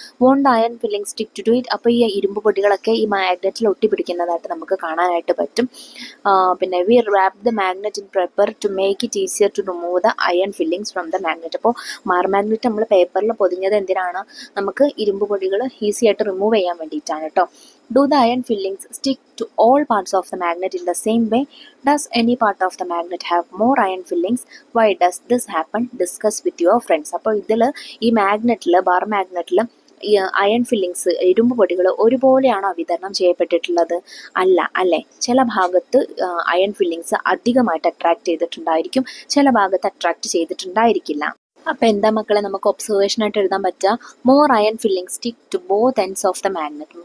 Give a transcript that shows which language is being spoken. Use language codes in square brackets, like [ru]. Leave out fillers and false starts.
[en] Won't the iron fillings stick to it? [ml] അപ്പോൾ ഈ ഇരുമ്പ് പൊടികളൊക്കെ ഈ മാഗ്നറ്റിൽ ഒട്ടിപ്പിടിക്കുന്നതായിട്ട് നമുക്ക് കാണാനായിട്ട് പറ്റും. പിന്നെ [en] We wrap the magnet in paper to make it easier to remove the iron fillings from the magnet. [ml] അപ്പോൾ ബാർ മാഗ്നറ്റ് നമ്മൾ പേപ്പറിൽ പൊതിഞ്ഞത് എന്തിനാണ്? നമുക്ക് ഇരുമ്പ് പൊടികൾ ഈസി ആയിട്ട് റിമൂവ് ചെയ്യാൻ വേണ്ടിയിട്ടാണ് കേട്ടോ. [en] Do the iron fillings stick to all parts of the magnet in the same way? Does any part of the magnet have more iron fillings? Why does this happen? Discuss with your friends. [ml] അപ്പോൾ ഇതിൽ ഈ മാഗ്നറ്റിൽ, bar മാഗ്നറ്റിൽ ഈ iron fillings, ഇരുമ്പ് പൊടികൾ ഒരുപോലെയാണോ വിതരണം ചെയ്യപ്പെട്ടിട്ടുള്ളത്? അല്ല, അല്ലേ? ചില ഭാഗത്ത് അയൺ ഫില്ലിങ്സ് അധികമായിട്ട് അട്രാക്ട് ചെയ്തിട്ടുണ്ടായിരിക്കും, ചില ഭാഗത്ത് അട്രാക്ട് ചെയ്തിട്ടുണ്ടായിരിക്കില്ല. അപ്പം എന്താ മക്കളെ നമുക്ക് ഒബ്സർവേഷനായിട്ട് എഴുതാൻ പറ്റുക? [en] More iron filling stick to both ends of the magnet.